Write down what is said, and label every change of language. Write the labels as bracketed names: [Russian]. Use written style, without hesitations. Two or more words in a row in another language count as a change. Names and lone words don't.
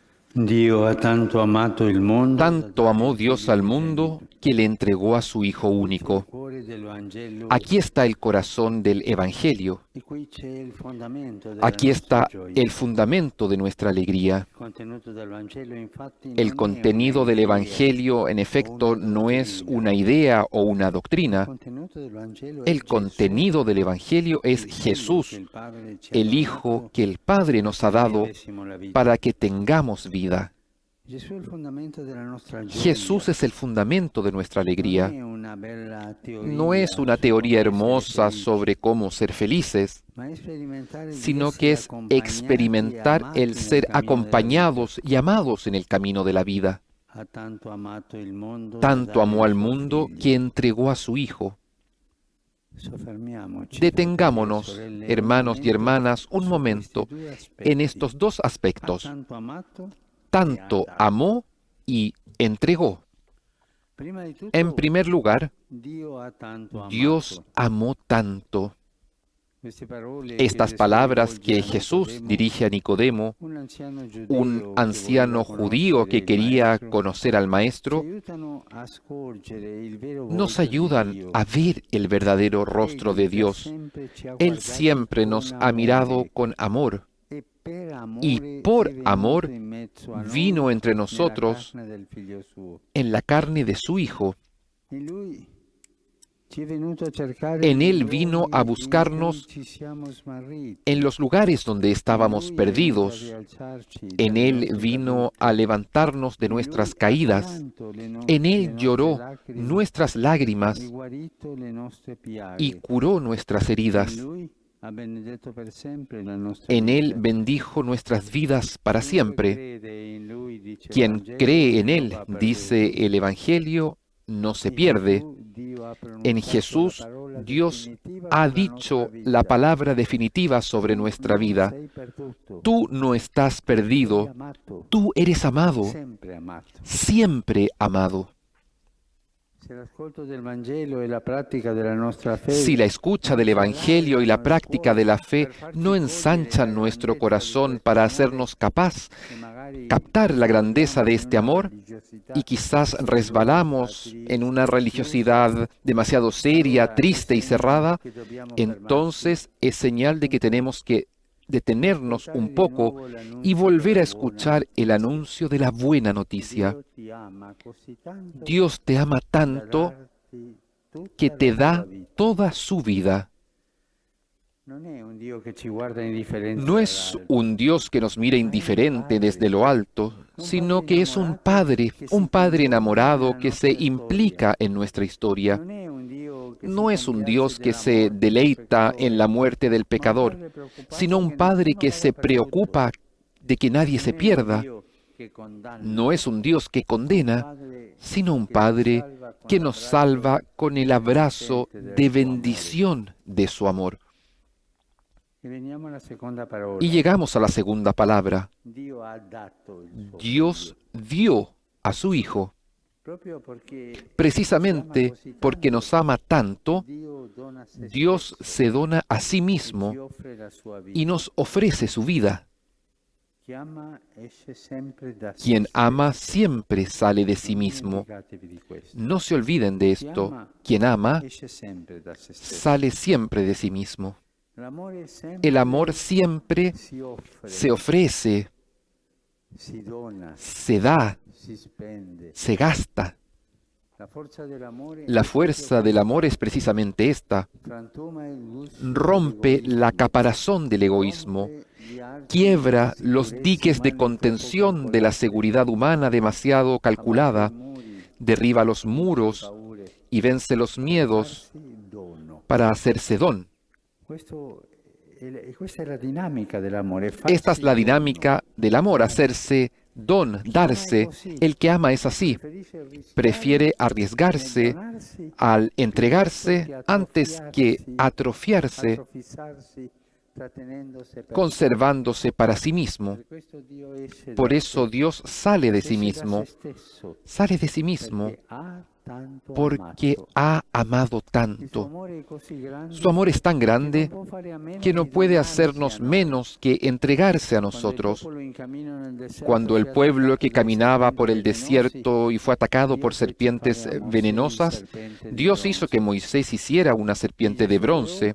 [Italian] Dio ha tanto amato il mondo da [Spanish] Tanto [Italian] dare [Spanish] amó [Italian] il [Spanish] Dios [Italian] figlio [Spanish] al mundo [Italian] unigenito. [Spanish] que le entregó a su Hijo [Italian] Qui c'è il [Spanish] único. [Italian] cuore del Vangelo [Spanish] Aquí está el corazón del Evangelio. [Italian] e qui c'è il fondamento della [Spanish] Aquí [Italian] nostra [Spanish] está [Italian] gioia. [Spanish] el fundamento de nuestra alegría. [Italian] Il contenuto del Vangelo infatti [Spanish] El [Italian] non è [Spanish] contenido del [Italian] un'idea [Spanish] Evangelio, en [Italian] o [Spanish] efecto, [Italian] una [Spanish] no es [Italian] dottrina. [Spanish] una idea o una [Italian] Il [Spanish] doctrina. [Italian] contenuto del Vangelo è [Spanish] El [Italian] Gesù, [Spanish] contenido del Evangelio es [Italian] il figlio che [Spanish] Jesús, [Italian] il Padre ci ha [Spanish] el Hijo [Italian] donato [Spanish] que el Padre nos ha [Italian] perché [Spanish] dado [Italian] vivessimo la vita. [Spanish] para que tengamos vida. [Italian] Gesù è il fondamento della nostra [Spanish] Jesús [Italian] gioia. [Spanish] es el fundamento de nuestra [Italian] Non [Spanish] alegría. [Italian] è una bella [Spanish] No es [Italian] teoria [Spanish] una [Italian] su [Spanish] teoría [Italian] come essere [Spanish] hermosa [Italian] felici, [Spanish] sobre cómo ser felices, [Italian] ma è sperimentare di [Spanish] sino que [Italian] essere [Spanish] es [Italian] accompagnati e [Spanish] experimentar el [Italian] amati nel [Spanish] ser [Italian] cammino della vita. [Spanish] acompañados y amados en el camino de la vida. [Italian] Ha tanto amato il mondo da [Spanish] Tanto [Italian] dare [Spanish] amó [Italian] il [Spanish] al [Italian] suo [Spanish] mundo [Italian] figlio. [Spanish] que entregó a su Hijo. [Italian] Soffermiamoci, fratelli e [Spanish] Detengámonos, [Italian] sorelle, un [Spanish] hermanos y [Italian] momento [Spanish] hermanas, un [Italian] su questi [Spanish] momento [Italian] due [Spanish] en [Italian] aspetti. [Spanish] estos dos [Italian] Ha [Spanish] aspectos. [Italian] tanto amato e ha [Spanish] Tanto [Italian] dato. [Spanish] amó y entregó. [Italian] Prima di [Spanish] En [Italian] tutto, [Spanish] primer lugar, [Italian] Dio ha tanto [Spanish] Dios [Italian] amato. [Spanish] amó tanto. [Italian] Queste parole che [Spanish] Estas [Italian] Gesù [Spanish] palabras [Italian] rivolge [Spanish] que [Italian] a [Spanish] Jesús [Italian] Nicodemo, [Spanish] dirige a Nicodemo, [Italian] un anziano [Spanish] un [Italian] giudeo che [Spanish] anciano [Italian] voleva [Spanish] judío [Italian] conoscere [Spanish] que [Italian] il [Spanish] quería [Italian] Maestro, [Spanish] conocer al [Italian] ci [Spanish] Maestro, [Italian] aiutano a scorgere il vero [Spanish] nos [Italian] volto di [Spanish] ayudan [Italian] Dio. [Spanish] a ver el verdadero rostro [Italian] Egli [Spanish] de [Italian] da [Spanish] Dios. [Italian] sempre ci ha [Spanish] Él [Italian] guardati [Spanish] siempre [Italian] con [Spanish] nos ha mirado [Italian] amore [Spanish] con amor [Italian] e per [Spanish] y [Italian] amore [Spanish] por [Italian] è venuto [Spanish] amor [Italian] in mezzo a [Spanish] vino [Italian] noi [Spanish] entre [Italian] nella [Spanish] nosotros [Italian] carne del figlio suo. [Spanish] en la carne de su Hijo. [Italian] In lui ci è venuto a cercare [Spanish] En [Italian] nei [Spanish] Él vino a [Italian] luoghi in [Spanish] buscarnos [Italian] cui ci siamo smarriti. [Spanish] en los lugares donde [Italian] In [Spanish] estábamos [Italian] lui è venuto a [Spanish] perdidos. [Italian] rialzarci [Spanish] En [Italian] dalle [Spanish] Él [Italian] nostre [Spanish] vino [Italian] cadute. [Spanish] a levantarnos de [Italian] In [Spanish] nuestras [Italian] lui ha [Spanish] caídas. [Italian] pianto [Spanish] En [Italian] le [Spanish] Él [Italian] nostre [Spanish] lloró [Italian] lacrime [Spanish] nuestras [Italian] e [Spanish] lágrimas [Italian] guarito le nostre [Spanish] y [Italian] piaghe. [Spanish] curó nuestras [Italian] In [Spanish] heridas. [Italian] lui ha benedetto per sempre la nostra [Spanish] En Él [Italian] vita. [Spanish] bendijo nuestras vidas para [Italian] Chiunque [Spanish] siempre. [Italian] crede in lui, dice il [Spanish] Quien [Italian] Vangelo, [Spanish] cree en [Italian] non [Spanish] Él, [Italian] va [Spanish] dice [Italian] perduto. [Spanish] el Evangelio, no se [Italian] In [Spanish] pierde. [Italian] Gesù Dio ha [Spanish] En [Italian] pronunciato la [Spanish] Jesús, [Italian] parola [Spanish] Dios [Italian] definitiva [Spanish] ha [Italian] sulla nostra [Spanish] dicho la [Italian] vita. [Spanish] palabra definitiva sobre [Italian] Tu [Spanish] nuestra [Italian] non [Spanish] vida. [Italian] sei perduto, [Spanish] Tú no estás [Italian] sei [Spanish] perdido, [Italian] amato, [Spanish] tú eres amado, [Italian] sempre amato. [Spanish] siempre amado. [Italian] Se l'ascolto del Vangelo e la pratica della nostra [Spanish] Si la [Italian] fede [Spanish] escucha [Italian] non [Spanish] del [Italian] ci [Spanish] Evangelio y la [Italian] allargano il [Spanish] práctica de la [Italian] cuore [Spanish] fe [Italian] per farci [Spanish] no [Italian] cogliere la [Spanish] ensanchan nuestro [Italian] grandezza di [Spanish] corazón [Italian] questo [Spanish] para [Italian] amore [Spanish] hacernos capaz [Italian] che magari [Spanish] captar la grandeza [Italian] scorriamo [Spanish] de [Italian] in [Spanish] este [Italian] una [Spanish] amor [Italian] religiosità [Spanish] y quizás [Italian] seriosa, [Spanish] resbalamos en una [Italian] triste, chiusa, [Spanish] religiosidad demasiado seria, [Italian] allora è [Spanish] triste y [Italian] segno [Spanish] cerrada, [Italian] che dobbiamo fermarci, [Spanish] entonces es señal de que tenemos que detenernos [Italian] ascoltare [Spanish] un [Italian] di [Spanish] poco [Italian] nuovo [Spanish] y [Italian] l'annuncio [Spanish] volver a [Italian] della buona [Spanish] escuchar el [Italian] notizia. [Spanish] anuncio de la buena noticia. [Italian] Dio ti ama così tanto [Spanish] Dios te ama [Italian] da [Spanish] tanto [Italian] darti [Spanish] que [Italian] tutta la [Spanish] te [Italian] sua [Spanish] da [Italian] vita. [Spanish] toda su vida. [Italian] Non è un Dio che ci guarda indifferente [Spanish] No es [Italian] dall'alto, [Spanish] un Dios que nos mira [Italian] ma è un [Spanish] indiferente desde [Italian] padre, [Spanish] lo alto, [Italian] un [Spanish] sino [Italian] padre [Spanish] que es [Italian] innamorato che si [Spanish] un padre [Italian] coinvolge [Spanish] enamorado [Italian] nella [Spanish] que se [Italian] nostra storia. [Spanish] implica en nuestra historia. [Italian] Non è un Dio che si [Spanish] No es un [Italian] compiace [Spanish] Dios que [Italian] della [Spanish] se [Italian] morte del [Spanish] deleita en la [Italian] peccatore, [Spanish] muerte del [Italian] ma un [Spanish] pecador, [Italian] padre preoccupato [Spanish] sino un [Italian] che [Spanish] Padre [Italian] nessuno [Spanish] que se [Italian] vada perduto. [Spanish] preocupa de que nadie [Italian] Non [Spanish] se [Italian] è un [Spanish] pierda. [Italian] Dio che condanna, [Spanish] No es un Dios que [Italian] ma un [Spanish] condena, [Italian] padre [Spanish] sino un [Italian] che ci [Spanish] Padre [Italian] salva con [Spanish] que nos [Italian] l'abbraccio [Spanish] salva con el abrazo [Italian] benedicente del [Spanish] de [Italian] suo amore. [Spanish] bendición de su amor. [Italian] E veniamo alla seconda parola. [Spanish] Y llegamos a la segunda palabra. [Italian] Dio ha dato il suo [Spanish] Dios [Italian] figlio. [Spanish] dio a su Hijo. [Italian] Proprio perché ci ama [Spanish] Precisamente [Italian] così [Spanish] porque [Italian] tanto, [Spanish] nos ama tanto, [Italian] Dio dona se [Spanish] Dios [Italian] stesso [Spanish] se dona a sí [Italian] e ci [Spanish] mismo [Italian] offre la sua vita. [Spanish] y nos ofrece su vida. [Italian] Chi ama esce sempre da se [Spanish] Quien ama [Italian] stesso. [Spanish] siempre sale de sí [Italian] Non [Spanish] mismo. [Italian] dimenticatevi di questo. [Spanish] No se olviden de esto. Quien ama [Italian] Esce sempre da se stesso. [Spanish] sale siempre de sí mismo. [Italian] L'amore [Spanish] El amor [Italian] sempre [Spanish] siempre [Italian] si offre, [Spanish] se ofrece, [Italian] si dona, [Spanish] se da, [Italian] si spende. [Spanish] se gasta. [Italian] La forza dell'amore [Spanish] La [Italian] è [Spanish] fuerza del amor es precisamente esta. [Italian] frantuma il gusto [Spanish] Rompe la [Italian] dell'egoismo, [Spanish] caparazón del egoísmo, [Italian] rompe gli archi [Spanish] quiebra [Italian] della [Spanish] los [Italian] sicurezza [Spanish] diques de [Italian] umana [Spanish] contención [Italian] poco [Spanish] de la [Italian] calcolabile, [Spanish] seguridad humana demasiado [Italian] abbatte [Spanish] calculada, [Italian] i muri, [Spanish] derriba los [Italian] vince le [Spanish] muros [Italian] paure, [Spanish] y vence los [Italian] per [Spanish] miedos [Italian] farsi dono. [Spanish] para hacerse don. [Italian] Questa è la dinamica dell'amore, [Spanish] Esta es [Italian] farsi [Spanish] la [Italian] dono. [Spanish] dinámica del amor, hacerse don, darse. El que ama es así. [Italian] Preferisce rischiare [Spanish] Prefiere [Italian] nel [Spanish] arriesgarse [Italian] donarsi [Spanish] al [Italian] piuttosto [Spanish] entregarse [Italian] che [Spanish] antes que atrofiarse, [Italian] atrofissarsi trattenendosi per sé. [Spanish] conservándose para sí mismo. [Italian] Per questo Dio esce [Spanish] Por [Italian] da [Spanish] eso [Italian] sé, [Spanish] Dios sale de sí [Italian] esce da [Spanish] mismo, [Italian] se stesso, [Spanish] sale de sí mismo, [Italian] perché ha [Spanish] porque ha amado tanto. Su amor es tan grande que no puede hacernos menos que entregarse a nosotros. Cuando el pueblo que caminaba por el desierto y fue atacado por serpientes venenosas, Dios hizo que Moisés hiciera una serpiente de bronce.